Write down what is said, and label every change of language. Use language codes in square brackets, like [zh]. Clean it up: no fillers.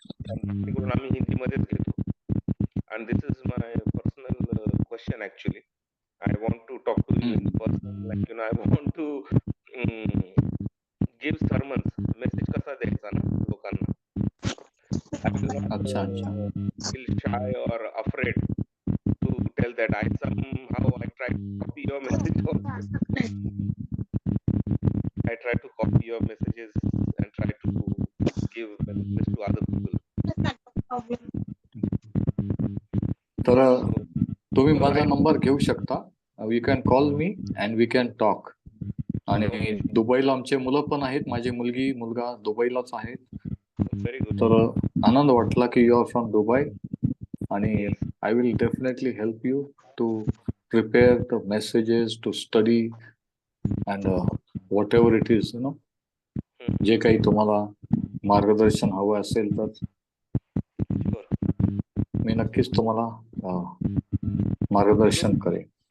[mr] तिकडून आम्ही हिंदीमध्येच घेतो. [en] And this is my personal question actually. I want to talk to you in person, like you know, I want to give sermons. [mr] Message कसा द्यायचा ना लोकांना. [en] I will not [hi] अच्छा. [en] feel shy or afraid to tell that I somehow I try to copy your message. I try to copy your messages and try to give messages to other people. [mr] तर तुम्ही माझा number घेऊ शकता. [en] You can call me and we can talk. [mr] आणि दुबईला आमचे मुलं पण आहेत. माझी मुलगा दुबईलाच आहे. [en] Very good. [mr] तर आनंद वाटला की [en] You are from Dubai. आणि I will definitely help you to prepare the messages, to study and whatever it is, [mr] जे काही तुम्हाला मार्गदर्शन हवं असेल तर मी नक्कीच तुम्हाला मार्गदर्शन करेन.